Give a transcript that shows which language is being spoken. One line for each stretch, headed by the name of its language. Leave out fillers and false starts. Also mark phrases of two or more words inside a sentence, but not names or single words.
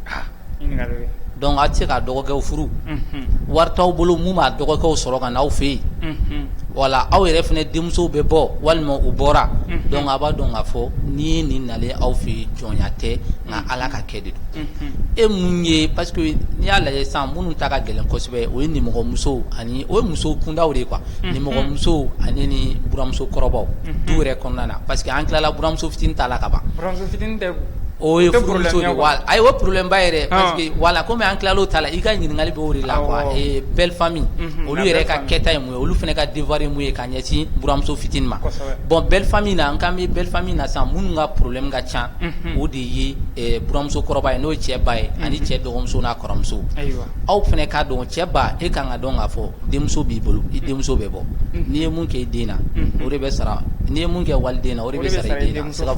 Bambara: donc a tɛ se ka dɔgɔkɛw furu wari t'aw bolo mun b'a dɔgɔkɛw sɔrɔ ka n'aw fɛ yen wala aw yɛrɛ fɛnɛ denmusow bɛ bɔ walima u bɔra donc a b'a dɔn k'a fɔ n'i ye nin nalen aw fɛ yen jɔnya tɛ nka Ala ka kɛ de don e mun ye
French: parce que
Bambara: n'i y'a lajɛ sisan minnu ta ka gɛlɛn kosɛbɛ o ye nimɔgɔmusow ani o ye muso kundaw de ye quoi nimɔgɔmusow ani ni buramuso kɔrɔbaw du yɛrɛ kɔnɔna na
French: parce que
Bambara: an tilala buramuso fitinin ta la ka ban buramuso fitinin tɛ o ye furumuso de wala ayi o problème ba yɛrɛ
French: parce que
Bambara: wala comme an tilala o ta la i ka ɲininkali bɛ o de la
French: quoi belle famille
Bambara: olu yɛrɛ ka kɛta ye mun ye olu fana ka devoir ye mun ye ka ɲɛsin buramuso fitinin ma
French: bon belle famille
Bambara: na an kan bɛ
French: belle famille
Bambara: na sisan minnu ka problème ka ca o de ye buramuso kɔrɔba ye n'o ye cɛ ba ye ani cɛ dɔgɔmuso n'a kɔrɔmuso aw fana k'a dɔn cɛ ba e kan ka dɔn k'a fɔ denmuso b'i bolo i denmuso bɛ bɔ n'i ye mun kɛ i den na o de bɛ sara n'i ye mun kɛ waliden na o de bɛ sara i den na sira